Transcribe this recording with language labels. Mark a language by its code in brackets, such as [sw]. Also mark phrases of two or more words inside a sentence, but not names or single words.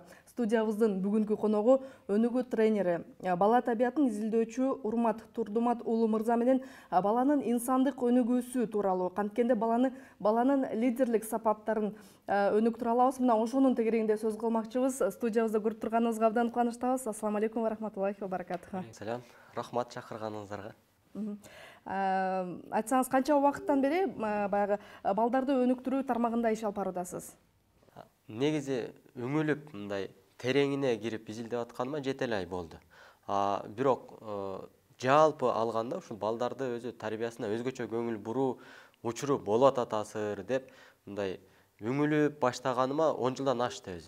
[ky] Студиябыздын бүгүнкү коногу өнүгүү тренери, бала табиятын изилдөөчү Урмат Турдумат уулу мырза менен баланын инсандык өнүгүүсү тууралуу, канткенде баланын лидерлик сапаттарын өнүктүрө алабыз. Мына ошонун тегерегинде сөз кылмакчыбыз. Студиябызда көрүп турганыбызга абдан кубанычтабыз. [ar] السلام عليكم ورحمة الله وبركاته. [ky] Салам, рахмат чакырганыңыздарга. Айтсаңыз, канча убакыттан бери баягы балдарды өнүктүрүү тармагында иш алып баруудасыз? Негизи өңүлүп мындай тереңине кирип изилдеп атканыма 7 ай болду. Бирок жалпы алганда ушул балдарды өзү тарбиясына өзгөчө көңүл буруу учуру болуп атасыр деп мындай өңүлүп баштаганыма 10 жылдан ашты өзү.